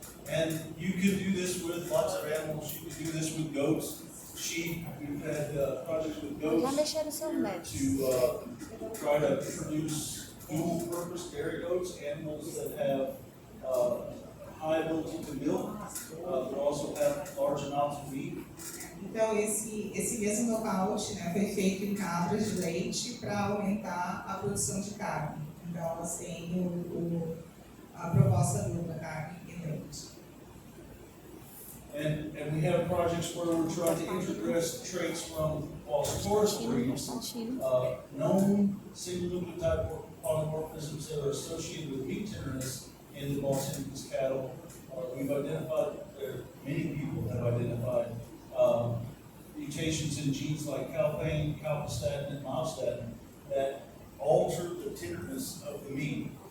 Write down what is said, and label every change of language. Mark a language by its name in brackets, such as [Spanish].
[English] And you could do this with lots of animals. You could do this with goats, sheep. We've had projects with goats to try to produce dual-purpose dairy goats, animals that have high ability to milk, but also have large amounts of meat. [Portuguese] Então, esse mesmo nocaute, né, foi feito em cabras de leite para aumentar a produção de carne. Então, elas têm a proposta dupla, carne e leite. [English] And we have projects where we're trying to introduce traits from Taurus breeds, known single nucleotide polymorphisms that are associated with meat tenderness in the Boston cattle. We've identified, many people have identified mutations in genes like calpain, calpastatin, and myostatin that alter the tenderness of the meat.